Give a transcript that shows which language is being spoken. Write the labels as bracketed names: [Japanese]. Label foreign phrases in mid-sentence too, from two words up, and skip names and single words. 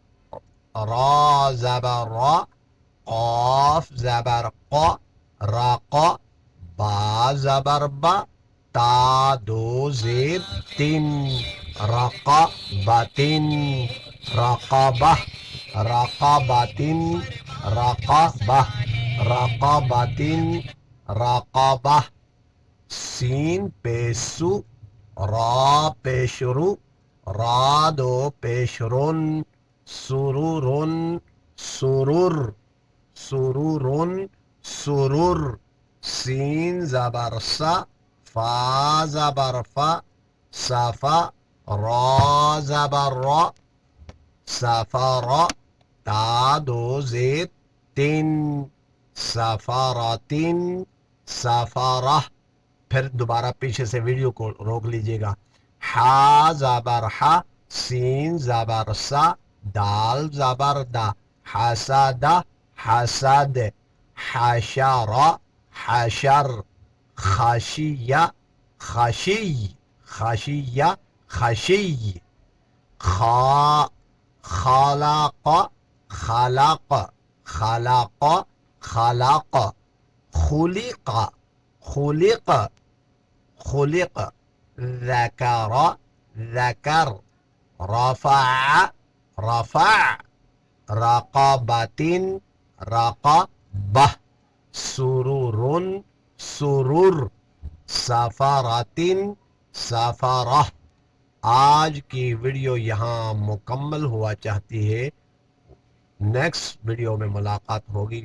[Urdu] را، قاف زبر قا، رقا، با زبر با، تا دو زیر تین، [Arabic] رقبتن، رقبہ، رقبتن، رقبہ، [Urdu] رقبتن، رقبہ۔ سین پیسو، را پیش رو، را دو پیش رن، [Arabic] سرورن، سرور، سرورن، سرور۔ [Urdu] سین زبر سا، فا زبر فا، صفا، را زبر را، سفر، تا دو زیر تین، [Arabic] سفرتن، سفرہ۔ [Urdu] پھر دوبارہ پیچھے سے ویڈیو کو روک لیجئے گا۔ حا زبر حا، سین زبر سا، دال زبر دا، [Arabic] حسد، حسد، حشر، حشر۔ خشیہ، خشی، خشیہ، خشی۔ خا، خلق، خلق، خلق، خلق۔ خلق، خلق، خلق۔ ذکر، ذکر۔ رفع، رفع۔ رقبتن، رقبہ۔ سرور، سرور۔ سفرتن، سفرہ۔ [Urdu] آج کی ویڈیو یہاں مکمل ہوا چاہتی ہے، نیکسٹ ویڈیو میں ملاقات ہوگی۔